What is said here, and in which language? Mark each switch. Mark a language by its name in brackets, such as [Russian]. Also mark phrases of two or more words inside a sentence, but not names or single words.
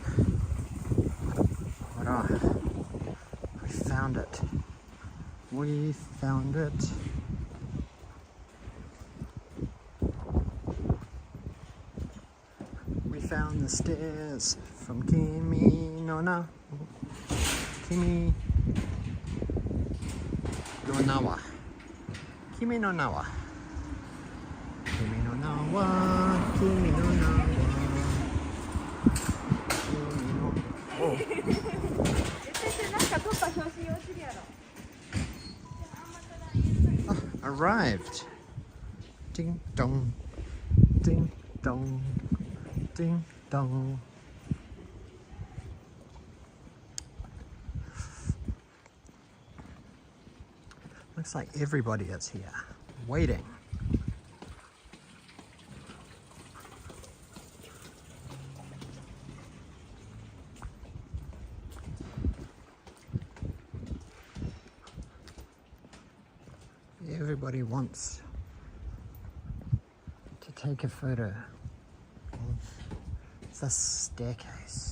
[English] Hurrah. We found it. We found it. We found the stairs from Kimi no Na. Kimi no Nawa. Kimi no Nawa. Kimi no Nawa. Kimi no Nawa. Oh, arrived. Ding dong, ding dong, ding dong. Looks like everybody is here, waiting. Everybody wants to take a photo of the staircase.